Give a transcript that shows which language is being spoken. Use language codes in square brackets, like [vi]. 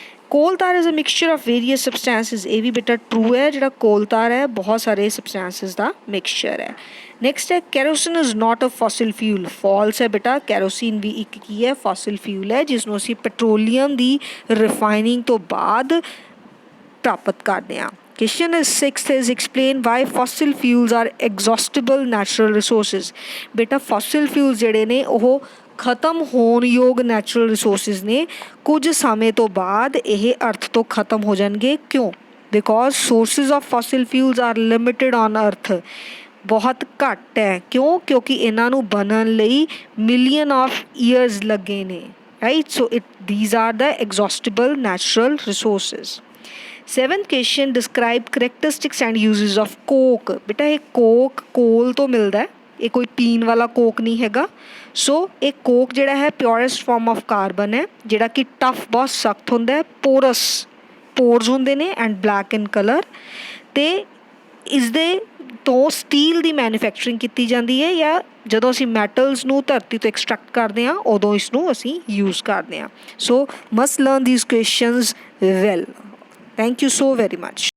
[en] coal tar is a mixture of various substances, [pa] ਇਹ ਵੀ ਬੇਟਾ [en] True ਹੈ। [pa] ਜਿਹੜਾ ਕੋਲ ਤਾਰ ਹੈ ਬਹੁਤ ਸਾਰੇ ਸਬਸਟੈਂਸਿਸ ਦਾ ਮਿਕਸਚਰ ਹੈ। ਨੈਕਸਟ ਹੈ [en] Kerosene is not a fossil fuel. [pa] ਫॉल्स ਹੈ ਬੇਟਾ, ਕੈਰੋਸਿਨ ਵੀ ਇੱਕ ਕੀ ਹੈ? ਫੋਸਿਲ ਫਿਊਲ ਹੈ, ਜਿਸ ਨੂੰ ਅਸੀਂ ਪੈਟਰੋਲੀਅਮ ਦੀ ਰਿਫਾਈਨਿੰਗ ਤੋਂ ਬਾਅਦ ਪ੍ਰਾਪਤ ਕਰਦੇ ਹਾਂ। [en] Question is sixth is explain why fossil fuels are exhaustible natural resources. [pa] ਬੇਟਾ fossil fuels ਜਿਹੜੇ ਨੇ ਉਹ ਖਤਮ ਹੋਣ ਯੋਗ ਨੈਚੁਰਲ ਰਿਸੋਰਸਿਸ ਨੇ, ਕੁਝ ਸਮੇਂ ਤੋਂ ਬਾਅਦ ਇਹ ਅਰਥ ਤੋਂ ਖਤਮ ਹੋ ਜਾਣਗੇ। ਕਿਉਂ? [en] because sources of fossil fuels are limited on earth, [pa] ਬਹੁਤ ਘੱਟ ਹੈ। ਕਿਉਂ? ਕਿਉਂਕਿ ਇਹਨਾਂ ਨੂੰ ਬਣਨ ਲਈ ਮਿਲੀਅਨ ਆਫ ਈਅਰਸ ਲੱਗੇ ਨੇ, right. [en] So these are the exhaustible natural resources. Seventh question, describe characteristics and uses of coke. [pa] ਬੇਟਾ ਇਹ ਕੋਕ ਕੋਲ ਤੋਂ ਮਿਲਦਾ ਹੈ, ਇਹ ਕੋਈ ਪੀਣ ਵਾਲਾ ਕੋਕ ਨਹੀਂ ਹੈਗਾ। ਸੋ ਇਹ ਕੋਕ ਜਿਹੜਾ ਹੈ [en] purest form of carbon [pa] ਹੈ, ਜਿਹੜਾ ਕਿ ਟਫ ਬਹੁਤ ਸਖਤ ਹੁੰਦਾ ਹੈ, ਪੋਰਸ ਹੁੰਦੇ ਨੇ ਐਂਡ ਬਲੈਕ ਇਨ ਕਲਰ, ਅਤੇ ਇਸਦੇ ਤੋਂ ਸਟੀਲ ਦੀ ਮੈਨੂਫੈਕਚਰਿੰਗ ਕੀਤੀ ਜਾਂਦੀ ਹੈ, ਜਾਂ ਜਦੋਂ ਅਸੀਂ ਮੈਟਲਸ ਨੂੰ ਧਰਤੀ ਤੋਂ ਐਕਸਟਰੈਕਟ ਕਰਦੇ ਹਾਂ ਉਦੋਂ ਇਸ ਨੂੰ ਅਸੀਂ ਯੂਜ਼ ਕਰਦੇ ਹਾਂ। [en] So must learn these questions well. Thank you so very much.